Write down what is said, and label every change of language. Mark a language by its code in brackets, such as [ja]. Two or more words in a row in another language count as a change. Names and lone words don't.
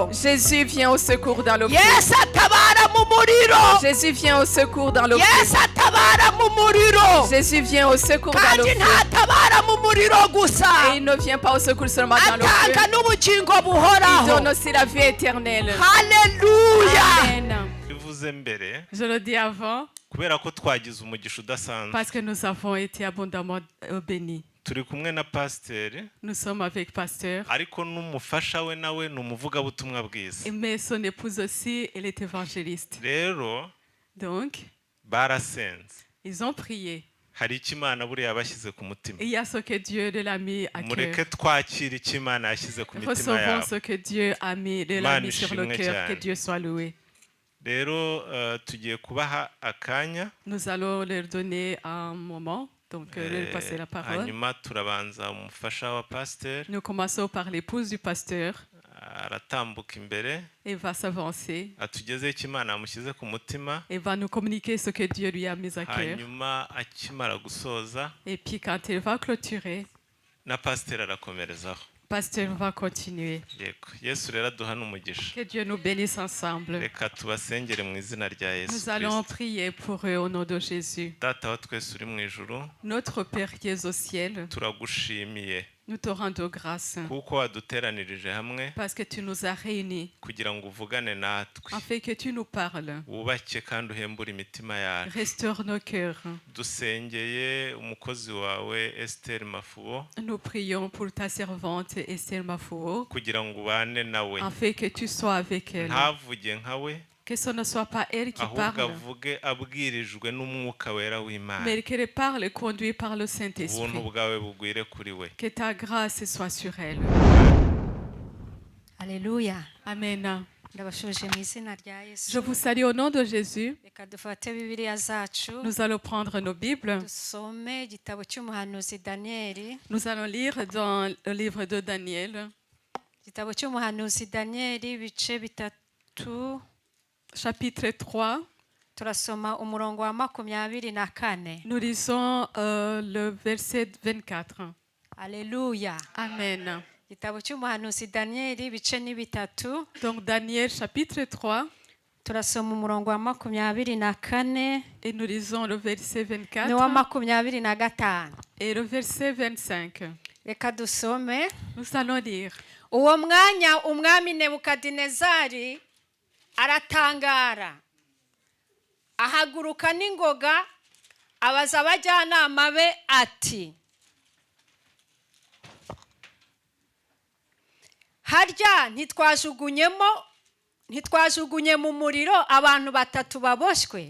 [fr] Jésus vient au secours dans l'oppression. [rw] Yesu atabara mu muriro. [fr] Jésus vient au secours dans l'oppression. [rw] Yesu atabara mu muriro. [fr] Jésus vient au secours dans [rw] Kandi [fr] l'oppression. [rw] ntatabara mu muriro gusa. [fr] Et il ne vient pas au secours seulement dans [rw] Atanga [fr] l'oppression. [rw] n'ubugingo [fr] Il [rw] buhoraho. [fr] donne aussi la vie éternelle. [rw] Haleluya. Amen. bivuze mbere [fr] Je le dis avant [rw] kubera ko twagize umugisha udasanzwe [fr] parce que nous avons été abondamment bénis. [rw] turi kumwe na pasiteri [fr] Nous sommes avec Pasteur, [rw] ariko n'umufasha we nawe ni umuvugabutumwa bwiza [fr] mais son épouse aussi, elle est évangéliste. [rw] rero [fr] Donc, [rw] barasenze [fr] ils ont prié. [rw] hari icyo Imana buriya yabashyize ku mutima [fr] Il y a ce que Dieu l'a mis à [rw] mureke [fr] cœur. [rw] twakire icyo Imana yashyize ku mitima [fr] Recevons [rw] yabo [fr] ce que Dieu a mis, l'a mis sur le cœur. Que Dieu soit loué. [rw] rero tugiye kubaha akanya [fr] Nous allons leur donner un moment, donc leur passer la parole. [rw] hanyuma turabanza umufasha wa pasiteri [fr] Nous commençons par l'épouse du pasteur. [rw] aratambuka imbere [fr] Elle va s'avancer [rw] atugezeho icyo Imana yamushyize ku mutima [fr] et va nous communiquer ce que Dieu lui a mis à cœur. [rw] hanyuma akimara gusoza [fr] Et puis quand elle va clôturer, [rw] na pasiteri arakomerezaho [fr] pasteur va continuer. [rw] yego yesu rero aduhana umugisha [fr] Que Dieu nous bénisse ensemble. [rw] reka tubasengere mu izina rya yesu [fr] Nous allons [rw] kirisito [fr] prier pour eux au nom de Jésus. [rw] data wa twese uri mu ijuru [fr] Notre Père qui es au ciel, [rw] turagushimiye [fr] nous te rendons grâce [rw] kuko waduteranirije hamwe [fr] parce que tu nous as réunis [rw] kugira ngo uvugane natwe [fr] afin que tu nous parles. [rw] wubake kandi uhembure imitima yacu [fr] Restaure nos cœurs. [rw] dusengeye umukozi wawe Esther Mafubo [fr] Nous prions pour ta servante Esther Mafouo [rw] kugira ngo ubane nawe [fr] afin que tu sois avec elle. [rw] ntavuge nkawe [fr] Que ce ne soit pas elle qui [rw] ahubwo [fr] parle, [rw] avuge abwirijwe n'umwuka wera w'Imana [fr] mais qu'elle parle conduite par le [rw] ubuntu [fr] Saint-Esprit. [rw] bwawe bugwire kuri we [fr] Que ta grâce soit sur elle. [rw] Haleluya. Amen. Ndabashuje mu izina rya Yesu. [fr] Je vous salue au nom de Jésus. [rw] Reka dufate Bibiliya zacu. [fr] Nous allons prendre nos Bibles. [rw] Dusome igitabo cy'umuhanuzi Daniyeli. [fr] Nous allons lire dans le livre de Daniel, [rw] Igitabo cy'umuhanuzi Daniyeli ibice bitatu. [fr] chapitre 3. [rw] Turasoma umurongo wa 24. [fr] Nous lisons le verset 24. [rw] Haleluya. Amen. Igitabo cy'umuhanuzi Daniyeli ibice ni bitatu. [fr] Donc Daniel chapitre 3 [rw] Turasoma umurongo wa 24 [fr] et nous lisons le verset [rw] n'uwa 24 25. [fr] et le verset 25. [rw] Reka dusome. [fr] Nous allons lire. [rw] Uwo mwanya umwami Nebukadinezari aratangara, ahaguruka n'ingoga, abaza abajyanama be ati, harya ntitwajugunye mu muriro abantu batatu baboshywe?